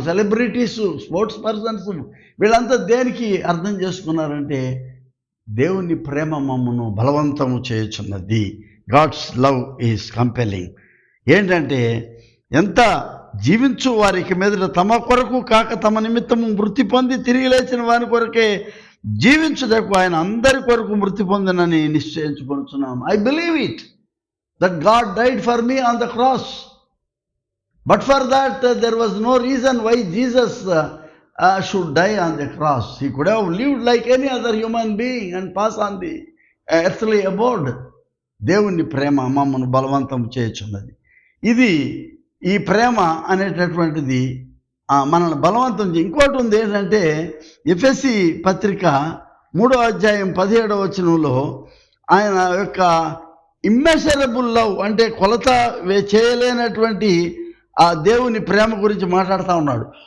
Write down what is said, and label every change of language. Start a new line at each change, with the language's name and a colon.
Telugu: Celebrities, sports persons, వీళ్ళంతా దేనికి అర్థం చేసుకున్నారంటే దేవుని ప్రేమ మమ్మను బలవంతము చేయుచున్నది.
English: God's love is compelling.
Telugu: ఏంటంటే ఎంత జీవించు వారికి మీదట తమ కొరకు కాక తమ నిమిత్తము మృతి పొంది తిరిగి లేచిన వారి కొరకే జీవించుటకు ఆయన అందరి కొరకు మృతి పొందినని నిశ్చయించుకొనుచున్నాను.
English: I believe it that God died for me on the cross. But for that there was no reason why Jesus should die on the cross. He could have lived like any other human being and pass on the earthly abode.
Telugu: దేవుని ప్రేమ మమ్మను బలవంతం చేయుచున్నది. ఇది ఈ ప్రేమ అనేటటువంటిది మనల్ని బలవంతం ఇంకోటి ఉంది ఏంటంటే ఎఫెసీ పత్రిక 3వ అధ్యాయం 17వ వచనంలో ఆయన యొక్క ఇమ్మెజరబుల్ లవ్ అంటే కొలత చేయలేనటువంటి ఆ దేవుని ప్రేమ గురించి మాట్లాడుతూ ఉన్నాడు.